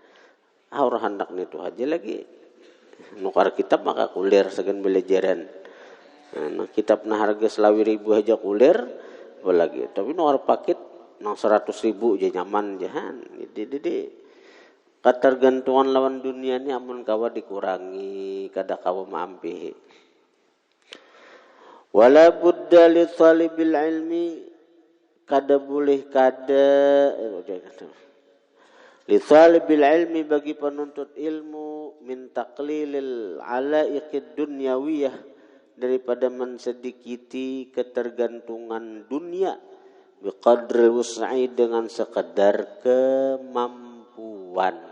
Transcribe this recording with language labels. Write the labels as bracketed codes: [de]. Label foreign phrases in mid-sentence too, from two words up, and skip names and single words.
[bjn] Orang hendak itu aja lagi nukar kitab maka kulir segan belajaran. Kitab nah harga 10.000 aja kulir, apalagi tapi nukar paket nang 100.000 aja nyaman jahan. Jadi ketergantungan lawan dunia ni amun kawa dikurangi, kada kawa maampi. [ar] ولا بد لطالب العلم, [bjn] kada boleh [ar] لطالب العلم, [bjn] bagi penuntut ilmu, [ar] من تقليل العلائق الدنيوية, [bjn] daripada mensedikiti ketergantungan dunia, [ar] بقدر الوسع, [bjn] dengan sekedar kemampuan.